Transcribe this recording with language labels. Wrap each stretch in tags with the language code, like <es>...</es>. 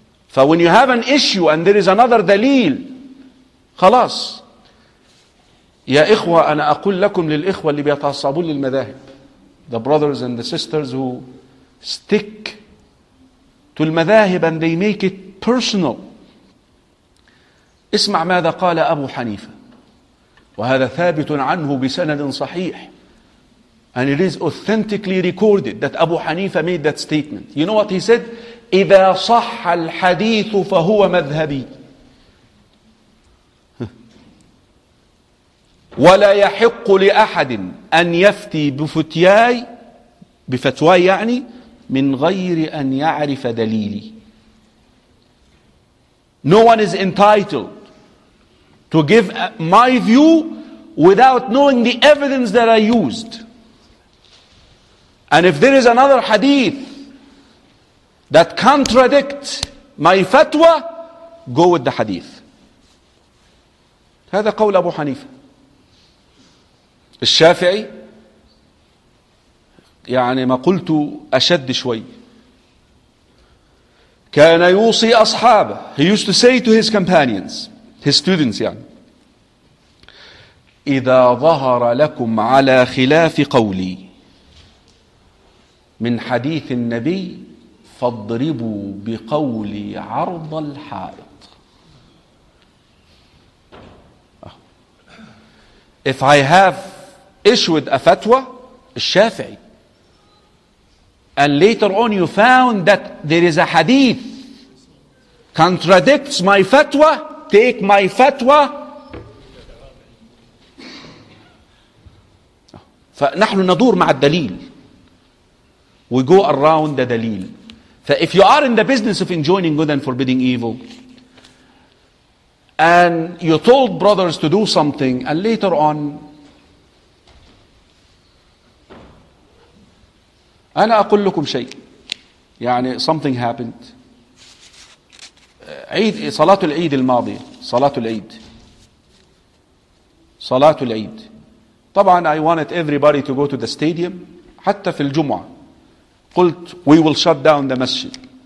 <en>So when you have an issue and there is another دليل,</en> <ar>خلاص. يا إخوة, أنا أقول لكم للإخوة اللي بيتعصبون للمذاهب,</ar> <en>the brothers and the sisters who stick to المذاهب and they make it personal.</en> <ar>اسمع ماذا قال أبو حنيفة, وهذا ثابت عنه بسند صحيح,</ar> <en>and it is authentically recorded that أبو حنيفة made that statement. You know what he said?</en> <ar>إذا صح الحديث فهو مذهبي ولا يحق لأحد أن يفتي بفتياي بفتواي يعني من غير أن يعرف دليلي.</ar> <en>No one is entitled to give my view without knowing the evidence that I used. And if there is another hadith that contradicts my fatwa, go with the hadith.</en> <ar>هذا قول أبو حنيفة. الشافعي يعني ما قلت أشد شوي. كان يوصي أصحابه.</ar> <en>He used to say to his companions, his students</en> <ar>يعني, إذا ظهر لكم على خلاف قولي من حديث النبي فاضربوا بقولي عرض الحائط.</ar> <en>If I have issued a fatwa, الشافعي, and later on you found that there is a hadith contradicts my fatwa, take my fatwa.</en> <ar>فنحن ندور مع الدليل.</ar> <en>We go around the دليل. So if you are in the business of enjoying good and forbidding evil, and you told brothers to do something, and later on,</en> <ar>أنا أقول لكم شيء, يعني</ar> <en>something happened.</en> <ar>عيد, صلاة العيد الماضية, صلاة العيد. طبعا</ar> <en>I wanted everybody to go to the stadium,</en> <ar>حتى في الجمعة. قلت</ar> <en>we will shut down the masjid.</en>